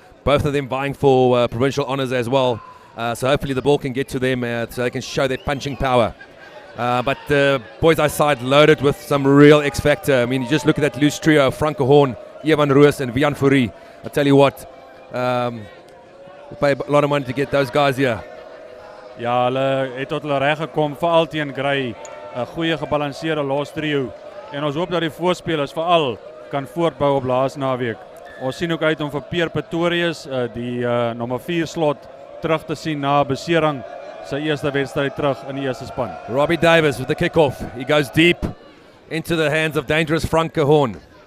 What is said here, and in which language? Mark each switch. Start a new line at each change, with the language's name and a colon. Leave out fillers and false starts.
English: Both of them vying for provincial honours as well. So hopefully the ball can get to them so they can show their punching power. But the boys' eye side loaded with some real X-factor. I mean, you just look at that loose trio of Franke Horn, Evan Roos and Vian Fourie. I tell you what, we pay a lot of money to get those guys here.
Afrikaans: Ja, hulle het tot hulle reg gekom, veral teen Grey, 'n goeie gebalanseerde los trio. En ons hoop dat die voorspelers veral kan voortbou op laasnaweek. Ons sien ook uit om vir Pierre Pretorius, die nommer 4 slot, terug te sien na besering, sy eerste wedstryd terug in die eerste span.
English: Robbie Davis with the kick-off. He goes deep into the hands of dangerous Franke Horn.